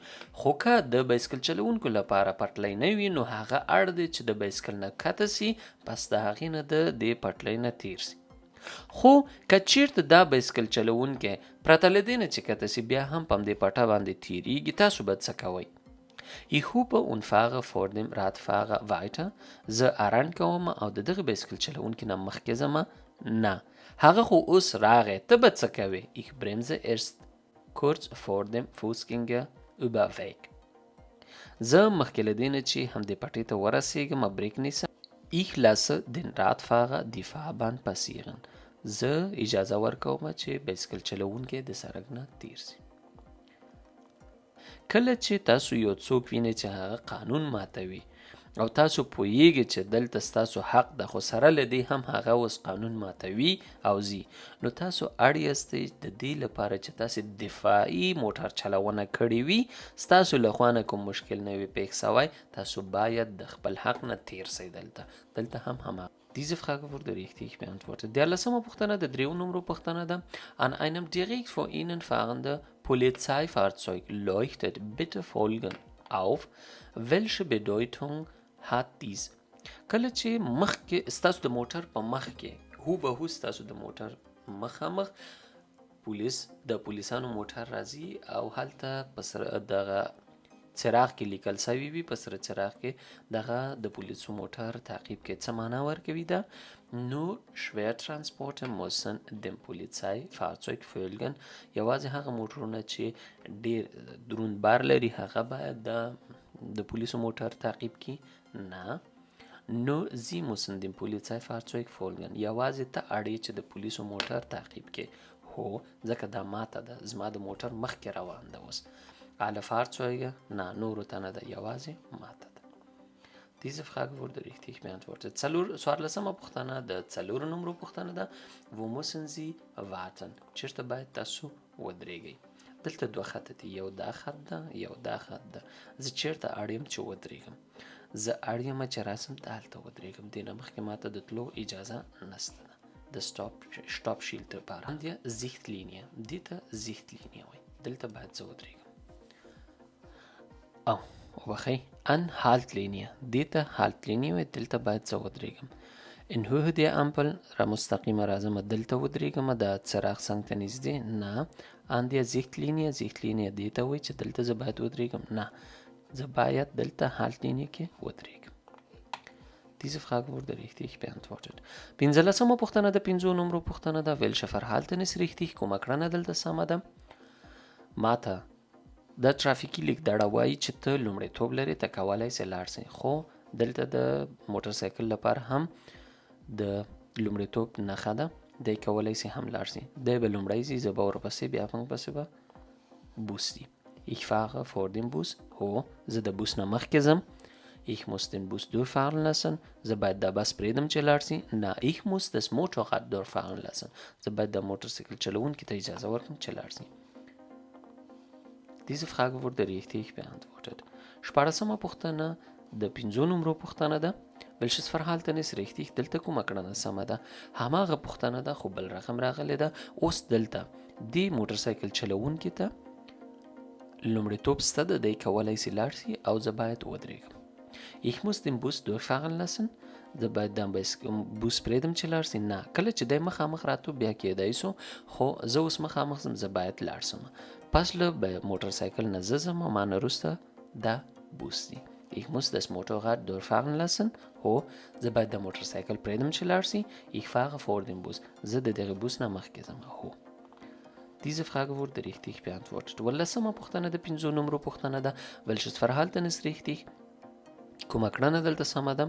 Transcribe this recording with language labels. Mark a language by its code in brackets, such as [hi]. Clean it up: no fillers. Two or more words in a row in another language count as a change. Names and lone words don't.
[ps] خو که د بایسکل چلوونکو لپاره پټلۍ نه وي نو هغه اړ دی چې د بایسکل نه کته سي، پس د هغې نه د دې پټلۍ نه تیر سي. خو که چیرته دا بایسکل چلوونکی پرته له دې نه چې کته سي بیا هم په همدې پټه باندې تیریږي، تاسو به څه کوئ؟ [de] Ich hupe und fahre vor dem Radfahrer weiter. [ps] زه ارن کوم او د دغه بایسکل چلوونکي نه مخکې ځمه؟ نه، هغه خو اوس راغی، ته به څه کوې؟ [de] Ich bremse erst kurz vor dem Fußgängerüberweg. [ps] زه مخکې له دې نه چې همدې پټۍ ته ورسېږم بریک نیسم. [de] Ich lasse den Radfahrer die Fahrbahn passieren. [ps] زه اجازه ورکوم چې بایسکل چلوونکی د سړک نه تیر سي. کله چې تاسو یو څوک وینئ چې هغه قانون ماتوي او تاسو پوهیږئ چې دلته ستاسو حق ده، خو سره له دې هم هغه اوس قانون ماتوي او ځي، نو تاسو اړ یاستئ د دې لپاره چې تاسې دفاعي موټر چلونه کړې وي، ستاسو له خوا نه کوم مشکل نه وي پېښ سوی، تاسو باید د خپل حق نه تیر سئ. دلته هم هماغه. [de] Diese Frage wurde richtig beantwortet. [ps] 13مه پوښتنه د 3 نمرو پوښتنه ده. [de] An einem direkt vor Ihnen fahrenden Polizeifahrzeug leuchtet bitte folgen auf. Welche Bedeutung hat dies؟ [ps] کله چې مخکې ستاسو د موټر په مخ کې هوبهو ستاسو د موټر مخامخ د پولیسانو موټر راځي او هلته په دغه څراغ کې لیکل سوي وي، په سره څراغ کې دغه د پولیسو موټر تعقیب کې څه معنا ورکوي ده؟ [de] Nur Schwertransporte müssen dem Polizeifahrzeug folgen. [ps] یوازې هغه موټرونه چې ډیر دروند بار لري هغه باید د پولیسو موټر تعقیب کی؟ نه. [de] Nur Sie müssen dem Polizeifahrzeug folgen. [ps] یوازې ته اړ یې چې د پولیسو موټر تعقیب کې. هو ځکه دا ماته ده، زما د موټر مخکې روان ده اوس. [de] Alle Fahrzeuge؟ [ps] نه، نورو ته نه ده، یوازې ماته ده. [de] Diese Frage wurde richtig beantwortet. [ps] 14مه پوښتنه د 4 نمرو پوښتنه ده. [de] Wo müssen Sie warten؟ [ps] چیرته باید تاسو ودرېږئ؟ دلته 2 خطه دي، یو دا خط ده، یو دا خط ده. زه چیرته اړ یم چې ودرېږم؟ زه اړ یم چې راسم ته هلته ودرېږم، دې نه مخکې ماته د تلو اجازه نشته ده. د سټاپ شیلد لپاره همدې Sichtlinie، دې ته Sichtlinie وایي. دلته باید زه ودرېږم. او وبخئ Anhaltlinie، دې ته Haltlinie وایي، دلته باید زه ودرېږم. [de] In Höhe der Ampel [ps] را مستقیمه راځم دلته ودرېږم، د څراغ څنګ ته نږدې؟ نه. [de] An der Sichtlinie [ps] دې ته وایي چې دلته زه باید ودرېږم؟ نه، زه باید دلته Haltlinie کې ودرېږم. [de] Diese Frage wurde richtig beantwortet. [ps] 15مه پوښتنه د 5 نمرو پوښتنه ده. [de] Welche Verhalten ist richtig؟ [ps] کومه کړنه دلته سمه ده؟ ماته د ترافیکي لیک دړه وایي چې ته لومړیتوب لرې، ته کولی سې لاړ سې، خو دلته د موټر سایکل لپاره هم د لومړیتوب نښه ده، دی کولی سي هم لاړ سي. دی به لومړی ځي، زه به ورپسې، بیا پسې به بوس دی. [de] Ich fahre vor dem Bus. [ps] هو زه د بوس نه مخکې ځم. [de] Ich muss den Bus durchfahren lassen. [ps] زه باید دا بس پرېږدم چې لاړ سي. نه، [de] ich muss das Motorrad durchfahren lassen. [ps] زه باید د موټرسایکل چلوونکي ته اجازه ورکړم چې لاړ سي. [de] Diese Frage wurde richtig beantwortet. [ps] شپاړسمه پوښتنه د 5 نمرو پوښتنه ده. [de] Welches Verhalten ist richtig؟ [ps] دلته کومه کړنه سمه ده؟ هماغه پوښتنه ده خو بل رقم راغلی ده. اوس دلته دې موټرسایکل چلوونکي ته لومړیتوب سته ده، دی کولی سي لاړ سي او زه باید ودرېږم. [de] Ich muss den Bus durchfahren lassen. [ps] زه باید د بوس پرېږدم چې لاړ سي. نه، کله چې دی مخامخ راتو بیا کېدای سو، خو زه اوس مخامخ ځم، زه باید لاړ سم. پس له موټرسایکل نه زه ځم او ما نه وروسته دا بوس دی. [de] Ich muss das Motorrad durchfahren lassen. [ps] هو زه باید د موټرسایکل پرېږدم چې لاړ سي. [de] Ich fahre vor dem Bus. [ps] زه د دغه بوس نه مخکې ځم. هو. [de] Diese Frage wurde richtig beantwortet. [ps] ولسمه پوښتنه د 5 نمرو پوښتنه ده. [de] Welches Verhalten ist richtig؟ [ps] کومه کړنه دلته سمه ده؟